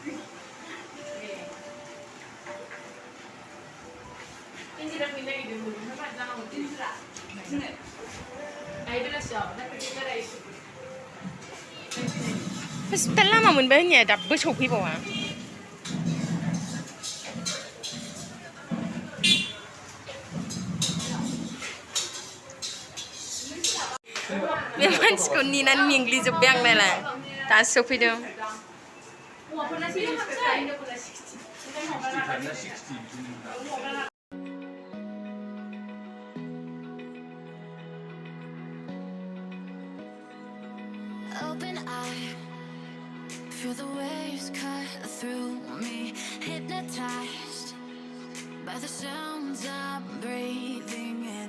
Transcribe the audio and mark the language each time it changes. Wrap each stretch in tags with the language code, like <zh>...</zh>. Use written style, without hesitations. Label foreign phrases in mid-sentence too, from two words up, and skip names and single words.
<brx>हस्पिटाल लामा मोनबाय होननाया दाबो सफैबावा बे मानसिखौ नेनानै मेंग्लिजोब्बाय आं नायलाय दासो सफैदों</brx> <en>Open eye, feel the waves cut through me, hypnotized by the sounds I'm breathing in.</en>